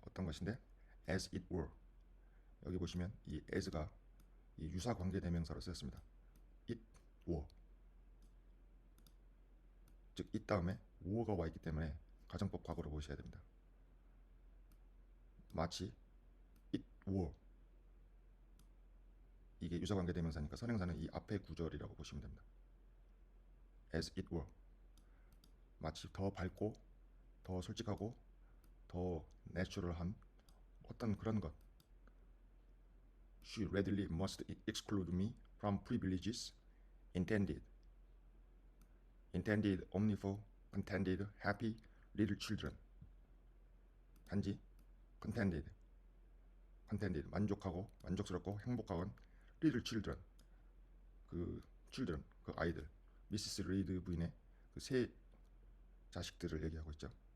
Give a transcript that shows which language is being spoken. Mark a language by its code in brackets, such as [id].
[ko] 어떤 것인데 [en] as it were. [ko] 여기 보시면 이 as가 이 유사 관계 대명사로 쓰였습니다. [en] it were. [ko] 즉 it 다음에 were가 와 있기 때문에 가정법 과거로 보셔야 됩니다. [en] 마치 it were. [ko] 이게 유사 관계 대명사니까 선행사는 이 앞의 구절이라고 보시면 됩니다. [en] as it were. [ko] 마치 더 밝고 더 솔직하고 더 내추럴한 어떤 그런 것. [en] She readily must exclude me from privileges intended only for contented, happy little children. [ko] 단지 contented 만족하고 만족스럽고 행복한 [en] little children [ko] 그 아이들 미시스 리드 부인의 그 세 자식들을 얘기하고 있죠.